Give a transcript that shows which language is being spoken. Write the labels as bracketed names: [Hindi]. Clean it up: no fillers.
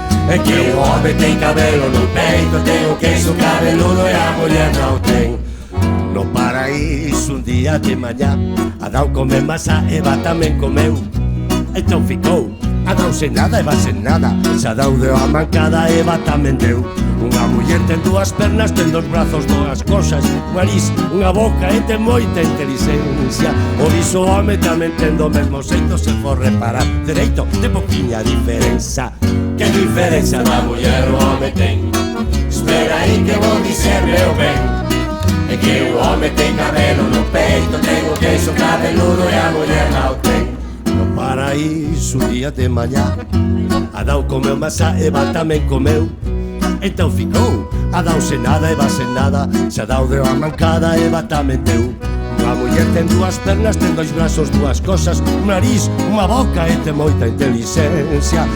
[Portuguese] É que o homem tem cabelo no peito, tem o queixo cabeludo e a mulher não tem. No paraíso um dia de manhã, Adão comeu maçã, Eva também comeu. Então ficou Adão sem nada, Eva sem nada. Se Adão deu a mancada, Eva também deu. [Galician] Unha muller ten dúas pernas, ten dos brazos, dúas cosas, un nariz, unha boca e ten moita inteligencia. O viso home tamén ten do mesmo xeito, se for reparar dereito, de poquinha diferenza. Que diferenza da muller o home ten? [Portuguese] Espera aí que vou dizer, meu ben. [Galician] É que o home ten cabelo no peito, ten o queixo cabeludo e a muller non ten. No paraíso, día de mañá, Adão comeu maçã, Eva tamén comeu. [Portuguese] Então ficou Adão sem nada, Eva sem nada. [Galician] Se Adão deu a mancada, Eva tamén deu. Unha muller ten dúas pernas, ten dois brazos, dúas cosas, un nariz, unha boca e ten moita inteligencia.